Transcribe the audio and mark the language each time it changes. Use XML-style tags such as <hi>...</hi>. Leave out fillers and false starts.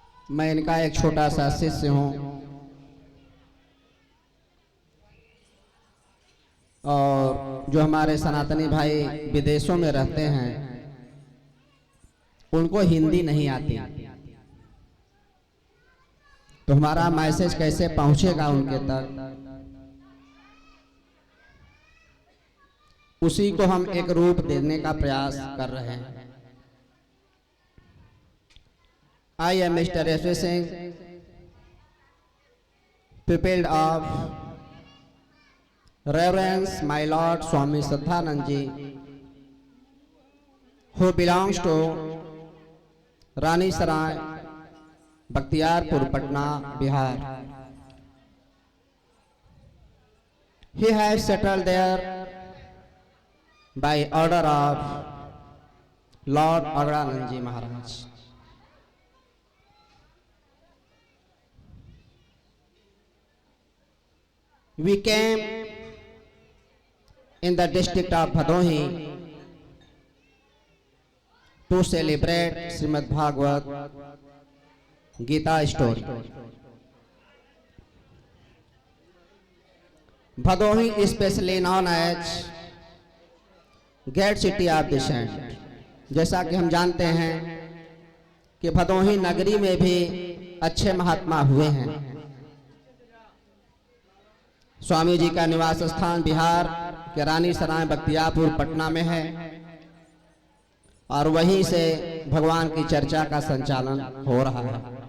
<hi>मैं इनका एक छोटा सा शिष्य हूं और जो हमारे सनातनी भाई विदेशों में रहते हैं उनको हिंदी नहीं आती, तो हमारा मैसेज कैसे पहुंचेगा उनके तक, उसी को हम एक रूप देने का प्रयास कर रहे हैं।</hi> <en>I am Mr. S.V. Singh, pupil of Reverend my Lord Swami Siddhanand Ji, who belongs to Rani Sarai, Bakhtiyarpur, Patna, Bihar. He has settled there by order of Lord Agranand Ji Maharaj. We came in the district of Bhadohi to celebrate Srimad Bhagavad Gita story. Bhadohi is especially known as Gate City of the Saint.</en> <hi>जैसा कि हम जानते हैं कि भदोही नगरी में भी अच्छे महात्मा हुए हैं। स्वामी जी का निवास स्थान बिहार के रानी सराय बख्तियारपुर पटना में है और वहीं से भगवान की चर्चा का संचालन हो रहा है।</hi>